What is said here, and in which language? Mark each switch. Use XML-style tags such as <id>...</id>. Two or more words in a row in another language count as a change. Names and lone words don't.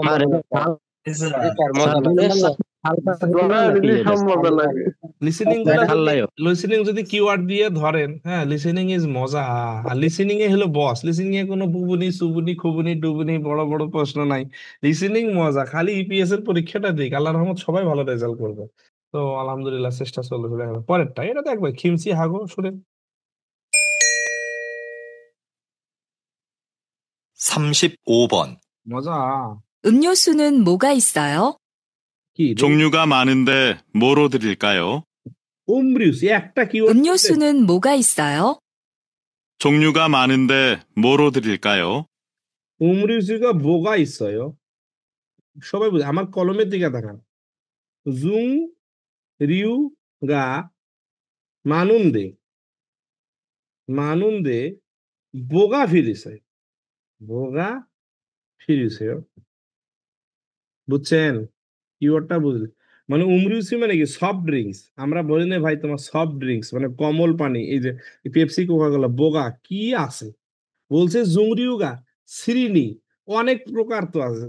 <bn>লিসেনিং লিসেনিং যদি কিওয়ার্ড দিয়ে ধরেন, হ্যাঁ</bn> <en>listening is</en> <bn>মজা। আর লিসেনিং এ হলো বস। লিসেনিং এ কোনো বুবুনি সুবুনি খুবুনি ডুবুনি বড় বড় প্রশ্ন নাই। লিসেনিং মজা, খালি ইপিএস এর পরীক্ষাটা দিক, আল্লাহর রহমত সবাই ভালো রেজাল্ট করবে। তো আলহামদুলিল্লাহ চেষ্টা চলবে। দেখা যাবে। পরেরটা এটা দেখবে খিমসি হাগো শুনেন।</bn> <ko>35번.</ko> <bn>মজা।</bn> <ko>음료수는 뭐가 있어요?</ko> <bn>কি</bn> <ko>종류가 많은데 뭐로 드릴까요?</ko> <bn>উমরিউস একটা কিওয়ার্ড।</bn> <ko>음료수는 뭐가 있어요? 종류가 많은데 뭐로 드릴까요? উমরিউসি가 뭐가 있어요?</ko> <bn>সবাই বুঝে, আমার কলমের দিকে তাকান।</bn> <ko>জুং রিউ가 많은데 많은데 뭐가 필요해요? 뭐가 필요해요?</ko> <bn>বুঝছেন? কিওয়ার্ডটা বুঝলে মানে উমরিউসি মানে কি</bn> <en>soft drinks.</en> <bn>আমরা বলি না ভাই তোমার</bn> <en>soft drinks</en> <bn>মানে কমল পানি, এই যে পেপসি কোকা কোলা, বোগা কি আছে বলছে জুংরিউগা শ্রেণী অনেক প্রকার তো আছে।</bn>